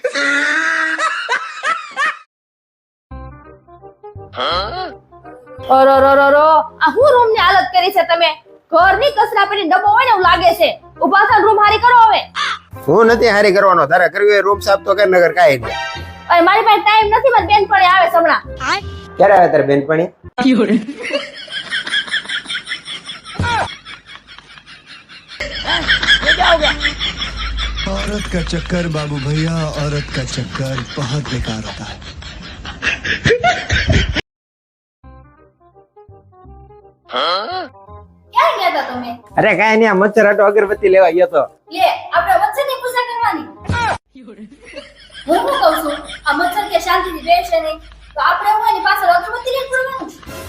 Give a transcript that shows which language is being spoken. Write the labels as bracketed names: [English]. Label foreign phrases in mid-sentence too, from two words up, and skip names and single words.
[Gujarati] ઓરોરોરોરો, આ હું રૂમ ની હાલત કરી છે તમે? ઘરની કચરા પેટી ડબ્બો હોય ને એવું લાગે છે. ઊભા થઈને રૂમ હારી કરો હવે. હું નથી હારી કરવાનો. તારે કરવી હોય રૂમ સાફ તો કર, નગર કાઈ નહીં. અરે મારી પાસે ટાઈમ નથી, મારી બેનપણી આવે છે હમણાં. ક્યારે આવે તારી બેનપણી? [Hindi] औरत का चक्कर बाबू भैया, औरत का चक्कर बहुत बेकार होता है. [Gujarati] ક્યાં ગયા હતા તમે? અરે કાઈ નહીં, આ મચ્છર હાટો અગરબત્તી લેવા ગયો તો. લે, આપણે મચ્છરની પૂજા કરવાની. હું શું કહું છું, આ મચ્છર કે શાંતિથી બેસે નહીં તો આપણે હું એની પાછળ અગરબત્તી લઈને ફરવાનું છે.